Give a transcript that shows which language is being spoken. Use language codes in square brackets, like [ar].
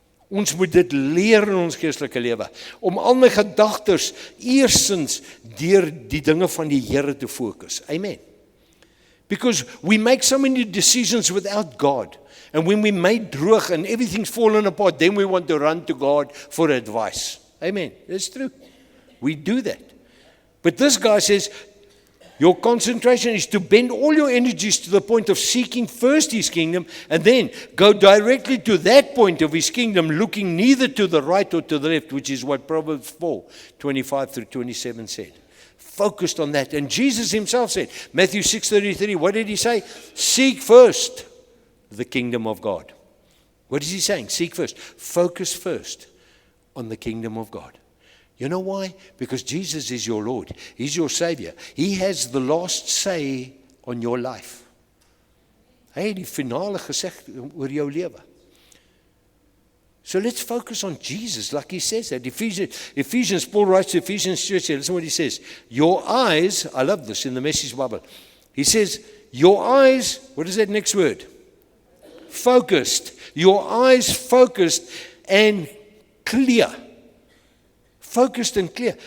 [af] Ons moet dit leer in ons geestelike lewe, om al my gedagtes eersins deur die dinge van die Here te fokus. [en] Amen. Because we make so many decisions without God. And when we made droog and everything's fallen apart, then we want to run to God for advice. Amen. That's true. We do that. But this guy says, your concentration is to bend all your energies to the point of seeking first His kingdom, and then go directly to that point of His kingdom, looking neither to the right or to the left, which is what Proverbs 4, 25 through 27 said. Focused on that. And Jesus Himself said, Matthew 6:33, what did He say? Seek first the kingdom of God. What is He saying? Seek first. Focus first on the kingdom of God. You know why? Because Jesus is your Lord. He's your Savior. He has the last say on your life. [af] Hy het die finale gesê oor jou lewe. [en] So let's focus on Jesus, like he says that. Ephesians, Paul writes to Ephesians church here. Listen what he says. Your eyes, I love this in the Message Bible. He says, your eyes, what is that next word? Focused. Your eyes focused and clear. focused and clear.